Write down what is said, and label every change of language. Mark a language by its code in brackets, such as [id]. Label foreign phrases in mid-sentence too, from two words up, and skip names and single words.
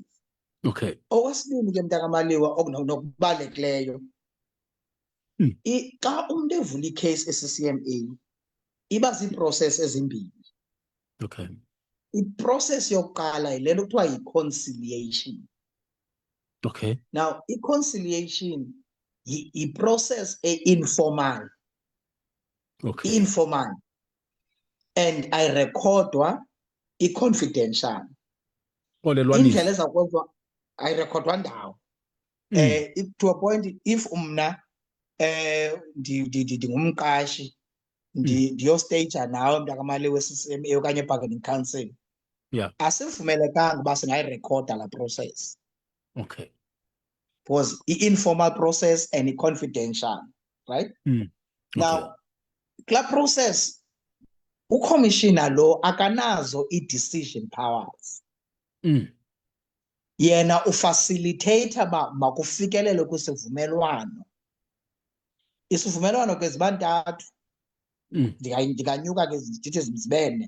[xh] Okay. Okwesibini ke mntakamaliwa okunokubalulekileyo, xa umuntu evula icase e-CCMA iba ziiprocess ezimbini. Okay. Iprocess yokuqala yile nto kuthiwa yi-conciliation. Okay. Now i-conciliation yi-process e-informal. Okay. [en] Informal and [xh] ayirekhodwa i-confidential. Indlela ezakwenziwa ayirekhodwa ndawo. [en] To a point if [xh] mna ndingumqashi ndiyosteyija nawe mntakamali we-CCMA okanye [en] bargaining council, [xh] asivumelekanga uba singayirekhoda la process. Okay. [en] Because i-informal process and i-confidential, right? [xh] Now kula process ucommissioner lo akanazo i- [en] decision powers. [xh] Yena ufacilitator ba makufikelele kwisivumelwano. Isivumelwano ke ziba ntathu. Ndikanyuka ke ndithi zibene.